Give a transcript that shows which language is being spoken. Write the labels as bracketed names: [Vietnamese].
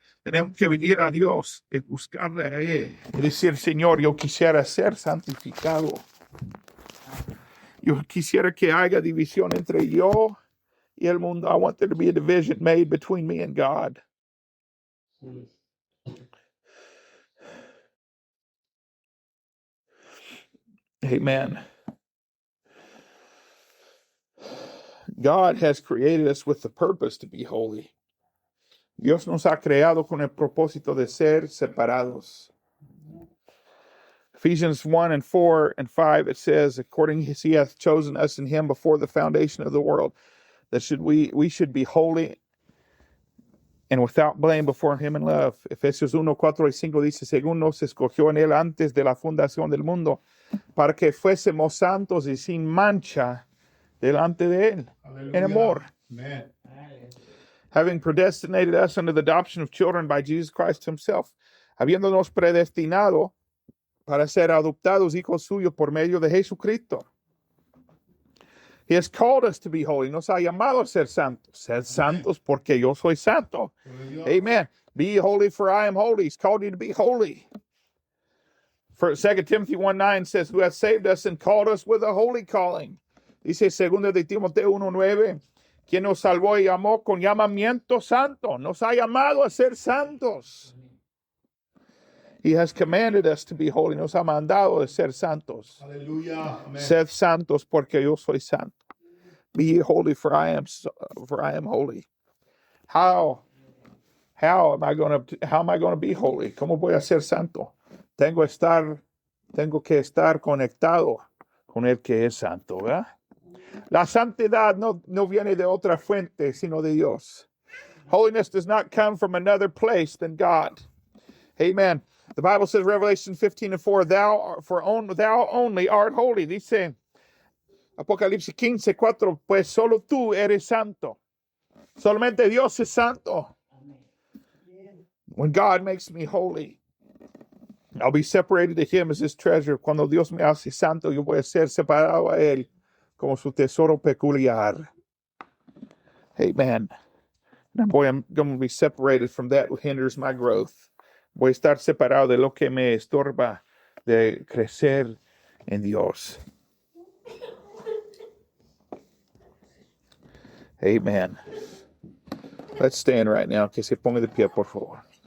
[Spanish] Tenemos que venir a Dios y buscarle a él. Y decir, Señor, yo quisiera ser santificado. Yo quisiera que haya división entre yo y el mundo. [English] I want there to be a division made between me and God. Amen. God has created us with the purpose to be holy. [Spanish] Dios nos ha creado con el propósito de ser separados. [English] Ephesians 1:4-5, it says, according as he hath chosen us in him before the foundation of the world, that we should be holy and without blame before him in love. [Spanish] Efesios 1:4-5 dice, según nos escogió en él antes de la fundación del mundo, para que fuésemos santos y sin mancha delante de él, en amor. [English] Amen. Having predestinated us unto the adoption of children by Jesus Christ himself, [Spanish] habiéndonos predestinado para ser adoptados hijos suyos por medio de Jesucristo. [English] He has called us to be holy. [Spanish] Nos ha llamado a ser santos. Sed santos porque yo soy santo. Amen. [English] Be holy for I am holy. He's called you to be holy. For 2 Timothy 1:9 says, who has saved us and called us with a holy calling. [Spanish] Dice 2 de Timoteo 1:9, quien nos salvó y llamó con llamamiento santo. Nos ha llamado a ser santos. [English] He has commanded us to be holy. [Spanish] Nos ha mandado a ser santos. [English] Hallelujah. Amen. [Spanish] Sed santos porque yo soy santo. [English] Be holy for I am holy. How am I going to be holy? [Spanish] ¿Cómo voy a ser santo? Tengo que estar conectado con el que es santo, ¿verdad? La santidad no viene de otra fuente sino de Dios. [English] Holiness does not come from another place than God. Amen. The Bible says, Revelation 15:4, thou only art holy. [Spanish] Dice Apocalipsis 15:4, pues solo tú eres santo. Solamente Dios es santo. [English] When God makes me holy, I'll be separated to him as his treasure. [Spanish] Cuando Dios me hace santo, yo voy a ser separado a él como su tesoro peculiar. [English] Amen. And I'm going to be separated from that which hinders my growth. [Spanish] Voy a estar separado de lo que me estorba de crecer en Dios. [English] Amen. Let's stand right now. [Spanish] Que se ponga de pie, por favor.